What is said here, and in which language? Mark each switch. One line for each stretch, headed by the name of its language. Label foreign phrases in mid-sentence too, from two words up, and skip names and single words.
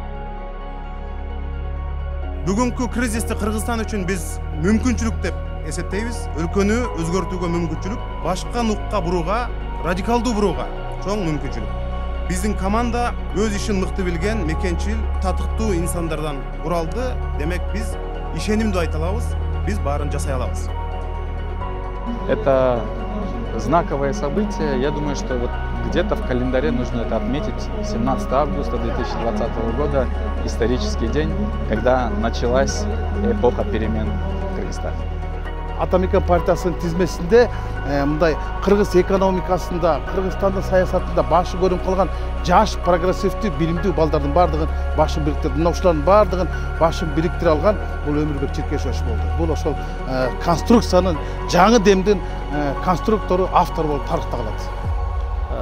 Kyrgyz: Бүгүнкү кризисти Кыргызстан үчүн биз мүмкүнчүлүк деп эсептейбиз. Өлкөнү өзгөртүүгө мүмкүнчүлүк, башка нукка бурууга, радикалдуу бурууга чоң мүмкүнчүлүк. Биздин команда өз ишин мыкты билген, мекенчил, татыктуу инсандардан куралды. Демек биз ишенимдүү айта алабыз, биз баарын жасай алабыз.
Russian: Это знаковое событие. Я думаю, что вот где-то в календаре нужно это отметить. 17 августа 2020 года, исторический день, когда началась эпоха перемен в Кыргызстане.
Kyrgyz: Атамекен партиясынын тизмесинде мындай кыргыз экономикасында, Кыргызстандын саясатында башы көрүнүп калган жаш, прогрессивдүү, билимдүү балдардын бардыгын башын бириктирип, мына ушулардын бардыгын башын бириктире алган бул Өмүрбек Чиркешевич болду. Бул ошол конструкциянын, жаңы демдин конструктору, автору болуп тарыхта калат.